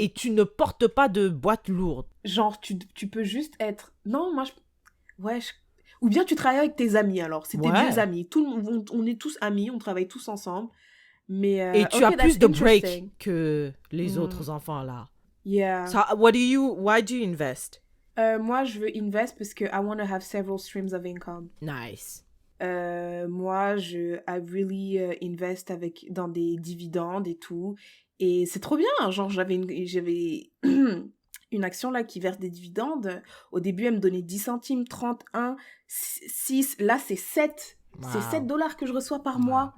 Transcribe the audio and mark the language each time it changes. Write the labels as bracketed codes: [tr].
[fr] Et tu ne portes pas de boîte lourde. Genre, tu peux juste être... Non, moi, Ou bien tu travailles avec tes amis, alors. C'est tes vieux amis. On est tous amis, on travaille tous ensemble. Mais, et tu as plus de break que les autres enfants, là. [en] Yeah. So, why do you invest? [fr] Moi, je veux [en] invest [fr] parce que [en] I want to have several streams of income. Nice. [fr] Moi, [en] I really invest [fr] dans des dividendes et tout. Et c'est trop bien. Genre, j'avais une action là qui verse des dividendes. Au début, elle me donnait 10 centimes, 31, 6. Là, c'est 7. Wow. C'est $7 que je reçois par mois.